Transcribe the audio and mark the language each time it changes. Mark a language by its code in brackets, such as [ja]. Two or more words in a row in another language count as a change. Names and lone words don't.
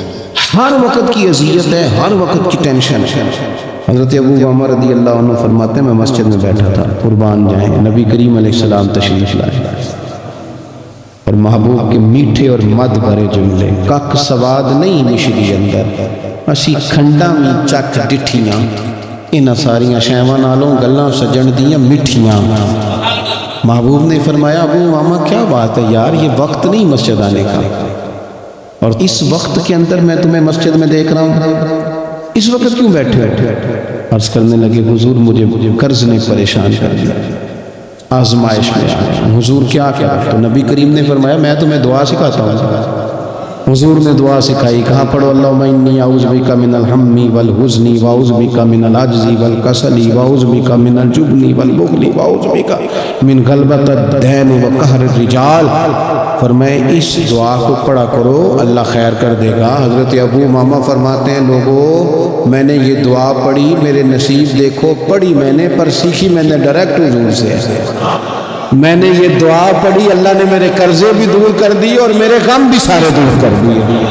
[ur] ہر وقت کی اذیت ہے، ہر وقت کی ٹینشن ہے. حضرت ابو امامہ [ar] رضی اللہ عنہ [ur] فرماتے ہیں میں مسجد میں بیٹھا تھا، قربان جائیں نبی کریم [ar] علیہ السلام [ur] تشریف لائے اور محبوب کے میٹھے اور مد بھرے جملے. [pa] کک سواد نہیں مشری اندر اسی کھنڈا میں چک ڈٹھیاں، انہاں ساریاں شیواں نالوں گلاں سجن دیاں مٹھیاں. [ur] محبوب نے فرمایا ابو امامہ کیا بات ہے یار، یہ وقت نہیں مسجد آنے کا، اور اس وقت کے اندر میں تمہیں مسجد میں دیکھ رہا ہوں، اس وقت کیوں بیٹھے ہو؟ عرض کرنے لگے حضور مجھے قرض نے پریشان کر دیا، آزمائش میں آیا. حضور کیا تو نبی کریم نے فرمایا میں تمہیں دعا سکھاتا ہوں. حضور نے دعا سکھائی. کہاں پڑھو [ar] اللہم انی اعوذ بک من الہم والحزن واعوذ بک من العجز والکسل واعوذ بک من الجبن والبخل واعوذ بک من غلبۃ الدین وقہر الرجال. [ur] فرمائے اس دعا کو پڑھا کرو اللہ خیر کر دے گا. حضرت ابو امامہ فرماتے ہیں لوگوں میں نے یہ دعا پڑھی، میرے نصیب دیکھو پڑھی میں نے پر سیکھی میں نے ڈائریکٹ حضور سے. میں نے یہ دعا پڑھی، اللہ نے میرے قرضے بھی دور کر دی اور میرے غم بھی سارے دور کر دیے.